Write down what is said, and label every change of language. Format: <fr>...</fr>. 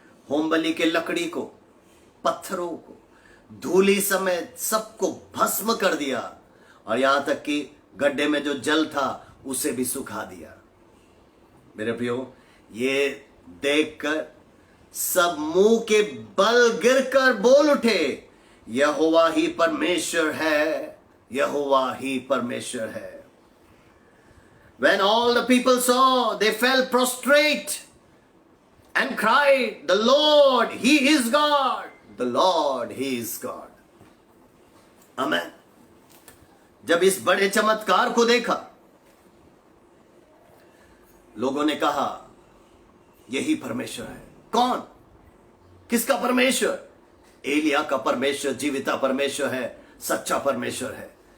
<hi>Home बलि के लकड़ी को, पत्थरों को, धूली समेत सबको भस्म कर दिया, और यहां तक कि गड्ढे में जो जल था उसे भी सुखा दिया। मेरे प्रियो, ये देखकर सब मुंह के बल गिरकर बोल उठे, यहोवा ही परमेश्वर है, यहोवा ही परमेश्वर है।</hi> <en>When all the people saw, they fell prostrate and cried, the Lord, He is God, the Lord he is God. आमेन।</en> <hi>जब इस बड़े चमत्कार को देखा, लोगों ने कहा यही परमेश्वर है। कौन? किसका परमेश्वर? एलिया का परमेश्वर जीविता परमेश्वर है, सच्चा परमेश्वर है।</hi>